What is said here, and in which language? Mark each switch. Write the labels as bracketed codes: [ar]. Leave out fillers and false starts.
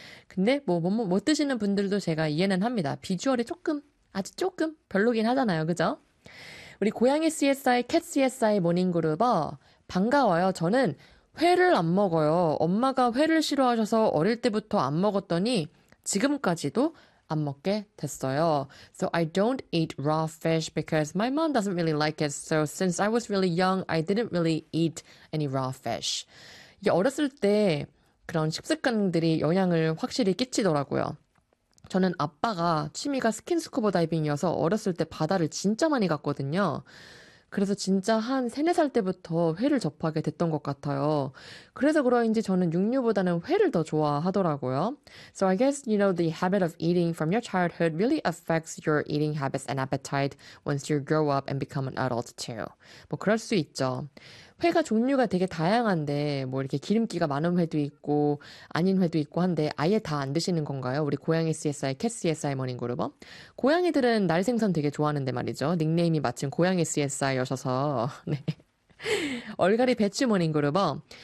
[ko] 근데 뭐못 드시는 분들도 제가 이해는 합니다. 비주얼이 조금, 아주 조금 별로긴 하잖아요. 그죠? 우리 고양이 CSI, 캣 CSI 모닝 그루버 반가워요. 저는 회를 안 먹어요. 엄마가 회를 싫어하셔서 어릴 때부터 안 먹었더니 지금까지도 안 먹게 됐어요. [en] So I don't eat raw fish because my mom doesn't really like it. So since I was really young, I didn't really eat any raw fish. [ko] 이게 어렸을 때 그런 식습관들이 영향을 확실히 끼치더라고요. 저는 아빠가 취미가 스킨스쿠버 다이빙이어서 어렸을 때 바다를 진짜 많이 갔거든요. 그래서 진짜 한 3, 4살 때부터 회를 접하게 됐던 것 같아요. 그래서 그런지 저는 육류보다는 회를 더 좋아하더라고요. [en] So I guess, you know, the habit of eating from your childhood really affects your eating habits and appetite once you grow up and become an adult too. [ko] 뭐 그럴 수 있죠. 회가 종류가 되게 다양한데, 뭐 이렇게 기름기가 많은 회도 있고, 아닌 회도 있고 한데, 아예 다안 드시는 건가요? 우리 고양이 CSI, 캣 CSI 모닝 그루버? 고양이들은 날 생선 되게 좋아하는데 말이죠. 닉네임이 마침 고양이 CSI여셔서, 네. 얼갈이 배추 모닝 그루버.